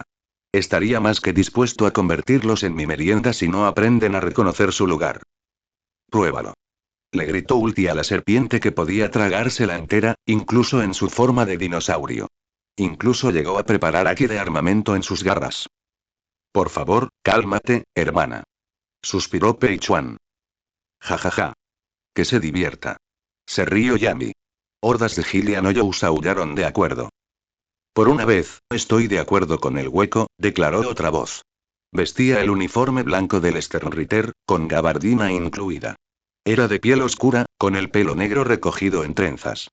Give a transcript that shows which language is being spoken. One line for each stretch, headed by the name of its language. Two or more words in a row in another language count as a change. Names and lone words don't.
Spanish: «Estaría más que dispuesto a convertirlos en mi merienda si no aprenden a reconocer su lugar». «Pruébalo», le gritó Ulti a la serpiente que podía tragársela entera, incluso en su forma de dinosaurio. Incluso llegó a preparar aquí de armamento en sus garras. «Por favor, cálmate, hermana», suspiró Peichuan. «Ja ja ja. Que se divierta». Se rió Yami. Hordas de Hylianoyous aullaron de acuerdo. «Por una vez, estoy de acuerdo con el hueco», declaró otra voz. Vestía el uniforme blanco del Sternritter, con gabardina incluida. Era de piel oscura, con el pelo negro recogido en trenzas.